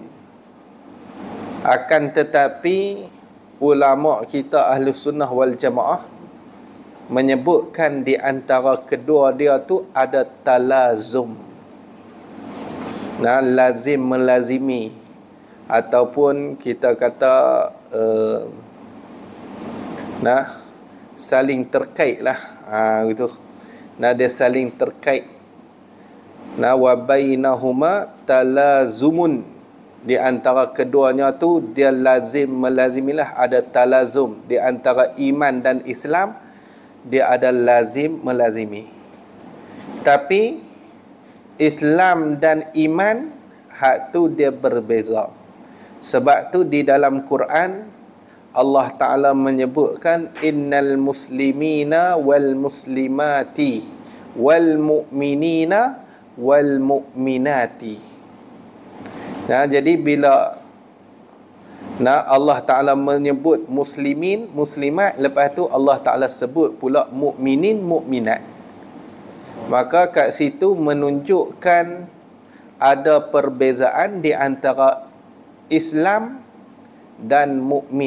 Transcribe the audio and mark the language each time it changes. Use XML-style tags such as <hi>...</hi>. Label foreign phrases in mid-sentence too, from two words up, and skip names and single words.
<ms>Akan tetapi ulama kita</ms> <ar>أهل السنة والجماعة</ar> <ms>menyebutkan di antara kedua dia tu ada talazum. Nah, lazim melazimi, ataupun kita kata saling terkait lah, gitu. Nah, dia saling terkait. Nah,</ms> <ar>وبينهما تلازم,</ar> <ms>di antara keduanya tu dia lazim melazimilah, ada talazum. Di antara iman dan Islam dia ada lazim melazimi. Tapi Islam dan iman hak tu dia berbeza. Sebab tu di dalam Quran Allah Ta'ala menyebutkan</ms> <ar>إن المسلمين والمسلمات والمؤمنين والمؤمنات.</ar> <ms>Nah, jadi bila Allah Ta'ala menyebut muslimin, muslimat, lepas tu Allah Ta'ala sebut pula mu'minin, mu'minat, maka kat situ menunjukkan ada perbezaan di antara Islam dan mukmin.</ms>